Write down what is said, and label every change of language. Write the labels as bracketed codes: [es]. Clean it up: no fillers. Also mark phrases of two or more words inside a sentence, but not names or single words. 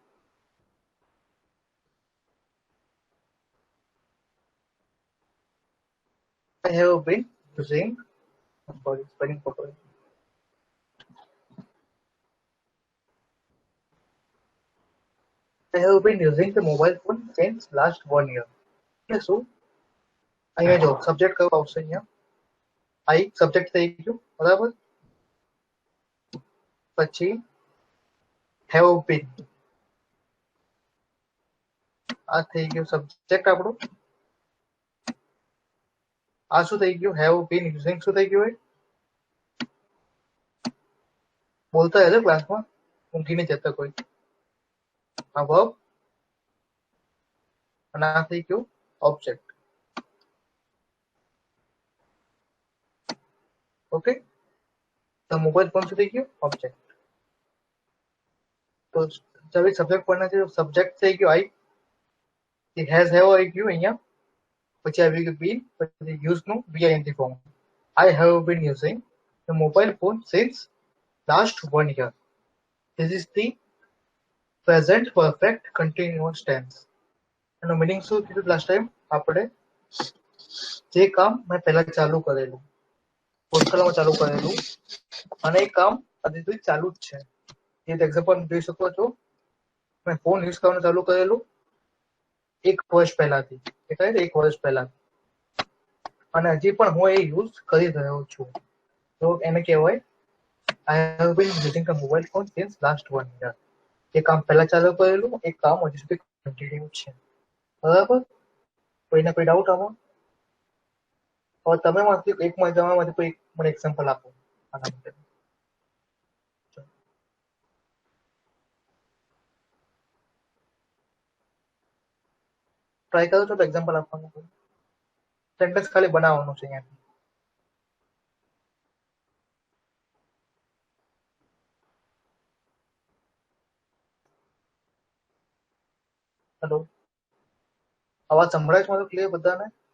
[en] I have been using, sorry, spelling properly. I have been using the mobile phone since last 1 year. [gu] એટલે શું અહીંયા જો સબ્જેક્ટ કયો આવશે અહીંયા આઈ સબ્જેક્ટ થઈ ગયું બરાબર પછી [en] have been [gu] આ થઈ ગયું સબ્જેક્ટ આપણું આ શું થઈ ગયું [en] have been using [gu] શું થઈ ગયું બોલતા રહેજો ક્લાસમાં ઊંઘી નહીં જતા કોઈ આ verb અને આ થઈ ગયું ઓબ્જેક્ટ ઓકે તો મોબાઈલ ફોન શું થઈ ગયું ઓબ્જેક્ટ તો જब સબ્જેક્ટ પરના છે સબ્જેક્ટ થઈ ગયો આઈ [en] it has have [gu] આવી ગયું અહીંયા પછી આવી ગયું been પછી use નું [en] bing form. I have been using the mobile phone since last 1 year. This is the present perfect continuous tense. [gu] એનો મીનિંગ શું કીધું લાસ્ટ ટાઈમ આપણે જે કામ મેં પહેલા ચાલુ કરેલું ભૂતકાળમાં ચાલુ કરેલું અને એ કામ હજી સુધી ચાલુ જ છે એ એક્ઝામ્પલ જોઈ શકો છો મેં ફોન યુઝ કરવાનું ચાલુ કરેલું 1 વર્ષ પહેલાથી એટલે 1 વર્ષ પહેલા અને હજી પણ હું એ યુઝ કરી રહ્યો છું તો એને કહેવાય [en] I have been using the mobile phone since last 1 year. [gu] એ કામ પહેલા ચાલુ કરેલું એ કામ હજી સુધી કન્ટિન્યુ છે બરાબર કોઈને કોઈ ડાઉટ આમાં હવે તમે માંથી એક મજામાંથી કોઈ મને એક્ઝામ્પલ આપો આના માટે ટ્રાય કરો છો તો એક્ઝામ્પલ આપવાનું સેન્ટેન્સ ખાલી બનાવવાનું છે અહીંયા હેલો અવાજ સંભળાય છે મારો ક્લિયર બધાને